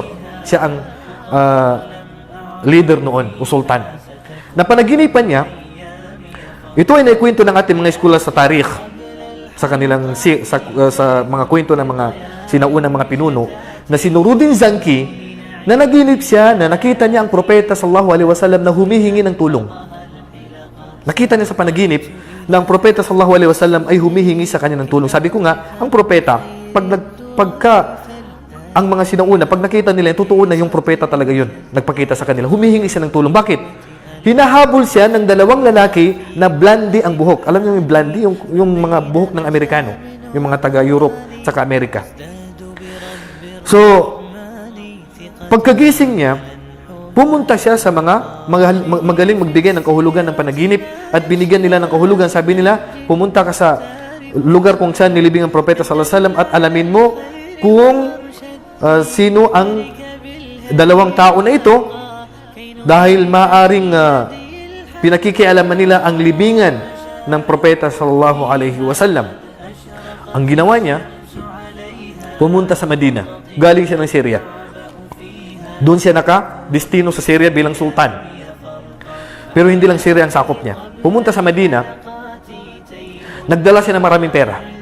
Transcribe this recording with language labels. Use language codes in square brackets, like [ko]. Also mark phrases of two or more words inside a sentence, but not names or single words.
[tl] Siya ang leader noon, o sultan. Napanaginipan niya, ito ay naikwento ng ating mga eskwela sa tarikh, sa kanilang sa mga kwento ng mga sinaunang mga pinuno, na si Nuruddin Zanki, na naginip siya, na nakita niya ang propeta [ar] صلى الله عليه وسلم [tl] na humihingi ng tulong. Nakita niya sa panaginip na ang propeta [ar] صلى الله عليه وسلم [tl] ay humihingi sa kanya ng tulong. Sabi ko nga, ang propeta, ang mga sinauna, pag nakita nila, totoo na yung propeta talaga yun. Nagpakita sa kanila, humihingi siya ng tulong. Bakit? Hinahabol siya ng dalawang lalaki na blondie ang buhok. Alam niyo yung blondie? Yung mga buhok ng Amerikano. Yung mga taga-Europe, saka Amerika. So, pagkagising niya, pumunta siya sa mga magaling magbigay ng kahulugan ng panaginip at binigyan nila ng kahulugan. Sabi nila, pumunta ka sa lugar kung saan nilibing ang propeta [ar] صلى الله عليه وسلم [tl] at alamin mo kung sino ang dalawang tao na ito dahil maaring pinakikialaman nila ang libingan ng propeta [ar] صلى الله عليه وسلم. [tl] Ang ginawa niya, pumunta sa Medina. Galing siya ng Syria. Doon siya naka-destino sa Syria bilang sultan. Pero hindi lang Syria ang sakop niya. Pumunta sa Medina, nagdala siya ng maraming pera.